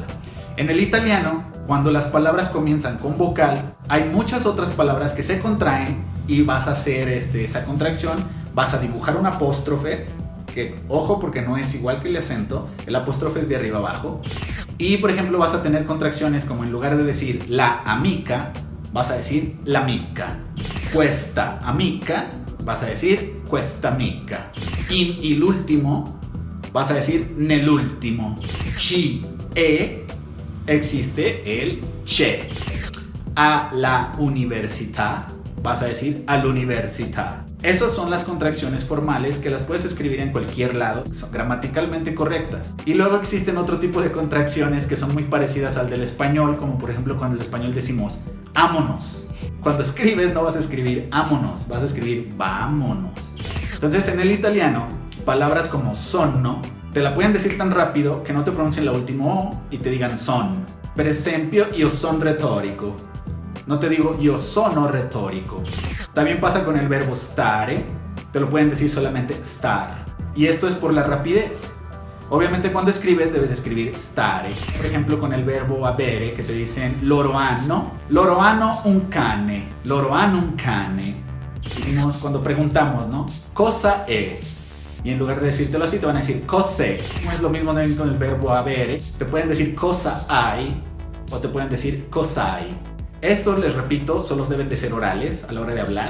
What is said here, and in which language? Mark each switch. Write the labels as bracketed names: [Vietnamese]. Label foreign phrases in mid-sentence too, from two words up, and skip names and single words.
[Spanish] En el italiano, cuando las palabras comienzan con vocal, hay muchas otras palabras que se contraen y vas a hacer esa contracción. Vas a dibujar un apóstrofe, que ojo porque no es igual que el acento, el apóstrofe es de arriba abajo. Y por ejemplo vas a tener contracciones como en lugar de decir [Italian] la amica, [Spanish] vas a decir [Italian] la mica. Questa amica, [Spanish] vas a decir [Italian] questa amica. [Spanish] Y el último, vas a decir nell'ultimo. Ci existe el che. [Italian] A la università, [Spanish] vas a decir all'università. Esas son las contracciones formales que las puedes escribir en cualquier lado, son gramaticalmente correctas. Y luego existen otro tipo de contracciones que son muy parecidas al del español, como por ejemplo cuando en el español decimos ámonos. Cuando escribes no vas a escribir ámonos, vas a escribir vámonos. Entonces en el italiano, palabras como sonno, te la pueden decir tan rápido que no te pronuncien la última O y te digan son. [Italian] Per esempio, io son retorico. [Spanish] No te digo yo [Italian] sono retórico. [Spanish] También pasa con el verbo stare. Te lo pueden decir solamente star. Y esto es por la rapidez. Obviamente cuando escribes debes escribir stare. Por ejemplo con el verbo avere, que te dicen [Italian] loro hanno un cane. Loro hanno un cane. [Spanish] Decimos cuando preguntamos, ¿no? [Italian] Cosa è. [Spanish] Y en lugar de decírtelo así te van a decir cos'è. No es lo mismo también con el verbo avere. Te pueden decir [Italian] cosa hai [Spanish] o te pueden decir cos'hai. Estos, les repito, solo deben de ser orales a la hora de hablar.